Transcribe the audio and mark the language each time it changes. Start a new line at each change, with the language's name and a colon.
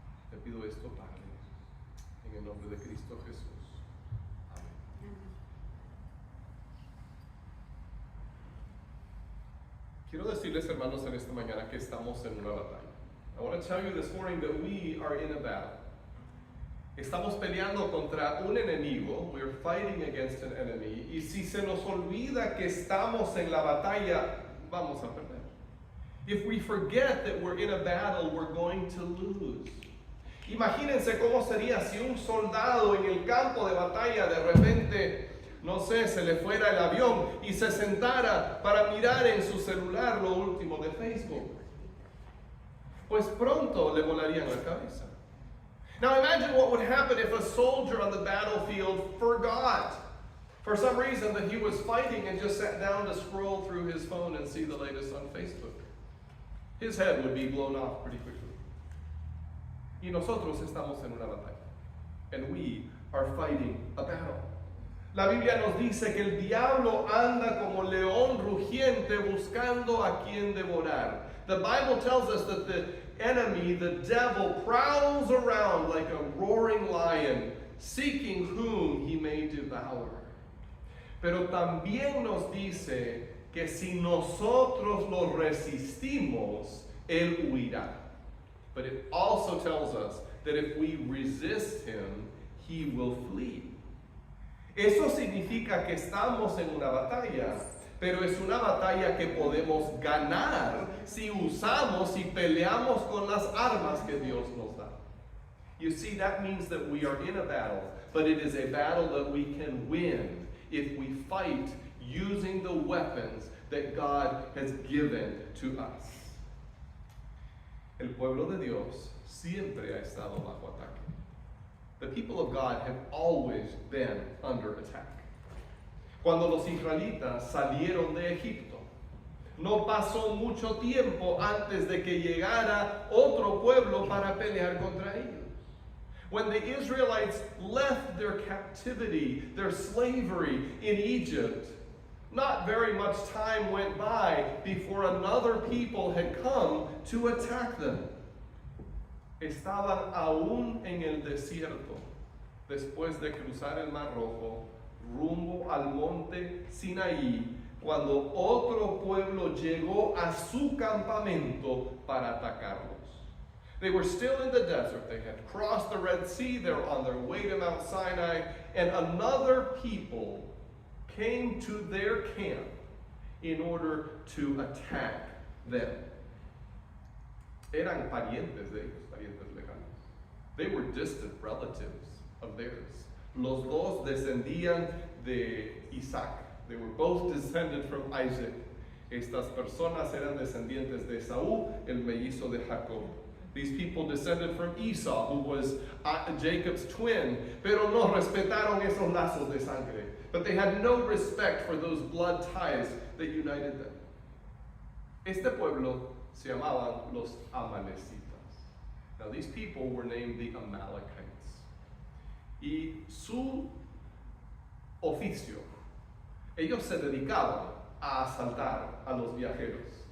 Spanish: Te pido esto, Padre, en el nombre de Cristo Jesús. Amén. Quiero decirles, hermanos, en esta mañana que estamos en una batalla.
English: I want to tell you this morning that we are in a battle.
Spanish: Estamos peleando contra un enemigo.
English: We are fighting against an enemy.
Spanish: Y si se nos olvida que estamos en la batalla, vamos a perder.
English: If we forget that we're in a battle, we're going to lose.
Spanish: Imagínense cómo sería si un soldado en el campo de batalla de repente, no sé, se le fuera el avión y se sentara para mirar en su celular lo último de Facebook. Pues pronto le volarían la cabeza.
English: Now imagine what would happen if a soldier on the battlefield forgot, for some reason, that he was fighting and just sat down to scroll through his phone and see the latest on Facebook. His head would be blown off pretty quickly.
Spanish: Y nosotros estamos en una batalla.
English: And we are fighting a battle.
Spanish: La Biblia nos dice que el diablo anda como león rugiente buscando a quien devorar.
English: The Bible tells us that the enemy, the devil, prowls around like a roaring lion, seeking whom he may devour.
Spanish: Pero también nos dice que si nosotros lo resistimos, él huirá.
English: But it also tells us that if we resist him, he will flee.
Spanish: Eso significa que estamos en una batalla, pero es una batalla que podemos ganar si usamos y peleamos con las armas que Dios nos da.
English: You see, that means that we are in a battle, but it is a battle that we can win if we fight using the weapons that God has given to us.
Spanish: El pueblo de Dios siempre ha estado bajo ataque.
English: The people of God have always been under attack.
Spanish: Cuando los israelitas salieron de Egipto, no pasó mucho tiempo antes de que llegara otro pueblo para pelear contra ellos.
English: When the Israelites left their captivity, their slavery in Egypt, not very much time went by before another people had come to attack them.
Spanish: Estaban aún en el desierto, después de cruzar el Mar Rojo, rumbo al monte Sinaí, cuando otro pueblo llegó a su campamento para atacarlos.
English: They were still in the desert. They had crossed the Red Sea. They were on their way to Mount Sinai, and another people came to their camp in order to attack them.
Spanish: Eran parientes de ellos, parientes lejanos.
English: They were distant relatives of theirs.
Spanish: Los dos descendían de Isaac.
English: They were both descended from Isaac.
Spanish: Estas personas eran descendientes de Esaú, el mellizo de Jacob.
English: These people descended from Esau, who was Jacob's twin,
Spanish: pero no respetaron esos lazos de sangre.
English: But they had no respect for those blood ties that united them.
Spanish: Este pueblo se llamaban los Amalecitas.
English: Now these people were named the Amalekites.
Spanish: Y su oficio, ellos se dedicaban a asaltar a los viajeros.